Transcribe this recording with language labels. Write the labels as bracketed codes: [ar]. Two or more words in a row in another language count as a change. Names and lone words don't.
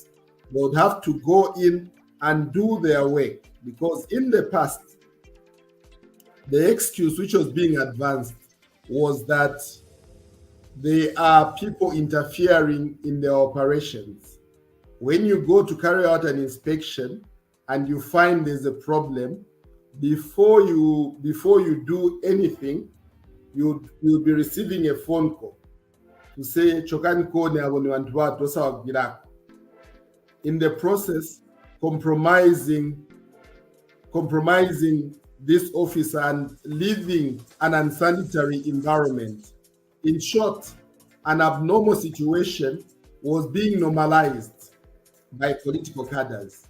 [en] They would have to go in and do their work, because in the past, the excuse which was being advanced was that there are people interfering in their operations. When you go to carry out an inspection and you find there's a problem, before you do anything, you'll be receiving a phone call to say [tum] chokani kone abo ni wantu watosa wagirako. [en] In the process, compromising this officer and leaving an unsanitary environment. In short, an abnormal situation was being normalized by political cadres.